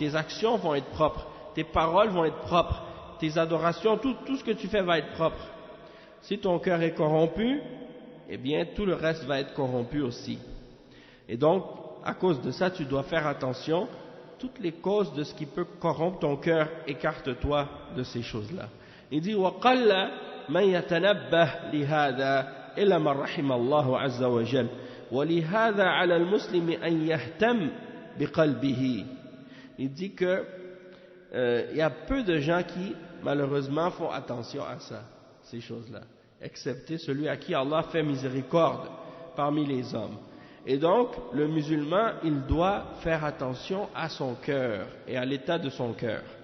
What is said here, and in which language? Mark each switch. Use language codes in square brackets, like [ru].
[fr] Tes actions vont être propres, tes paroles vont être propres, tes adorations, tout ce que tu fais va être propre. Si ton cœur est corrompu, eh bien tout le reste va être corrompu aussi. Et donc, à cause de ça, tu dois faire attention. Toutes les causes de ce qui peut corrompre ton cœur, écarte-toi de ces choses-là. Il dit [ar] وَقَلَّ مَنْ يَتَنَبَّهْ لِهَذَا إلا من رحم الله عز وجل ولهذا على المسلم أن يهتم بقلبه. [fr] Il dit que il y a peu de gens qui malheureusement font attention à ça, ces choses-là, excepté celui à qui Allah fait miséricorde parmi les hommes. Et donc le musulman il doit faire attention à son cœur et à l'état de son cœur.